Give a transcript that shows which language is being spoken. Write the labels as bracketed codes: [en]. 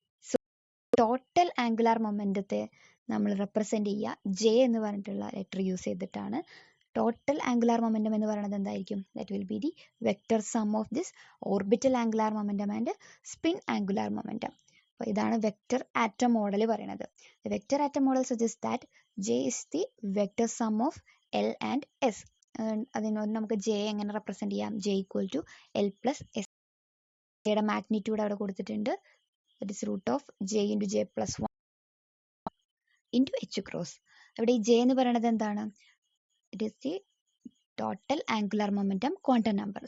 [ml] So total angular മൊമെന്റത്തെ നമ്മൾ represent ചെയ്യുക J എന്ന് പറഞ്ഞിട്ടുള്ള ലെറ്റർ യൂസ് ചെയ്തിട്ടാണ്. ടോട്ടൽ ആംഗുലാർ മൊമെന്റം എന്ന് പറയുന്നത് എന്തായിരിക്കും? [en] That will be the vector sum of this orbital angular momentum and spin angular momentum. [ml] അപ്പോൾ ഇതാണ് വെക്റ്റർ ആറ്റം മോഡൽ പറയുന്നത്. [en] Vector atom model suggest that J is the vector sum of L and S. [ml] അതിനോട് നമുക്ക് J എങ്ങനെ represent ചെയ്യാം? J = L + S. യുടെ magnitude അവിടെ കൊടുത്തിട്ടുണ്ട്. [en] That is √J × J + 1 × H cross. [ml] ഇവിടെ ഈ J എന്ന് പറയുന്നത് എന്താണ്? [en] It is the total angular momentum quantum number.